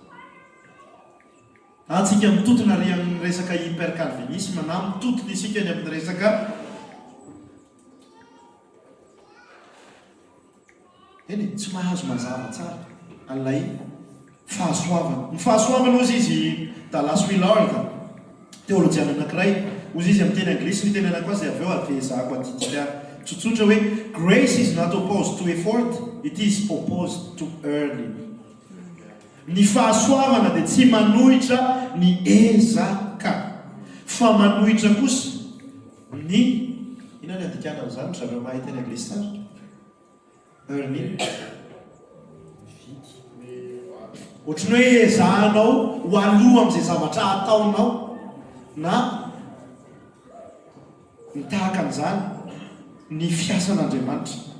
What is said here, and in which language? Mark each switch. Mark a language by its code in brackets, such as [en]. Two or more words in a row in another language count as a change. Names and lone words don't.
[mg] antsika mitotona ary amin'ny resaka hypercalvinisme na mitotona isika ny amin'ny resaka eny tsy mahazo mazava tsara an'ilay fahasoavana ny fahasoavana ozy izy Dallas Willard teolojiana anankiray ozy izy amin'ny teny anglisy ny teny anankiray izay avy eo avezahako atidika tsotsotra hoe [en] grace is not opposed to effort, it is opposed to earning. [mg] Ny fahasoavana dia tsy manohitra ny ezaka fa manohitra kosa ny ina ny andikana an'izany zareo mahay teny anglisy tsara earning ohatrany hoe ezahanao ho aloha amin'izay zavatra ataonao na ny tahaka an'izany ny fiasan'Andriamanitra